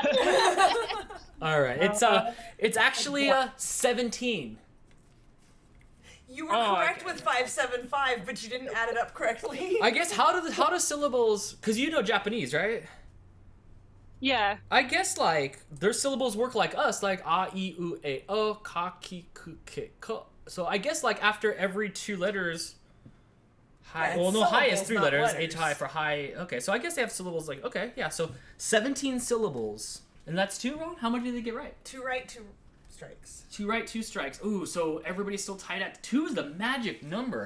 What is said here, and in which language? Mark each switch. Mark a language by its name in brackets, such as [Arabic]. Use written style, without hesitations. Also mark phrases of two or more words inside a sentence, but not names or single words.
[English] All right, it's actually 17. You were correct with 575, but you didn't add it up correctly. I guess how do syllables? Because you know Japanese, right? Yeah. I guess like their syllables work like us, like a, I, U, E, O, ka, ki, ku, ke, ko. So I guess like after every 2 letters. High. Well, no, high is 3 letters. H high for high. Okay, so I guess they have syllables like, okay, yeah, so 17 syllables. And that's 2 wrong? How much did they get right? 2 right, 2 strikes. 2 right, 2 strikes. Ooh, so everybody's still tied at 2 is the magic number.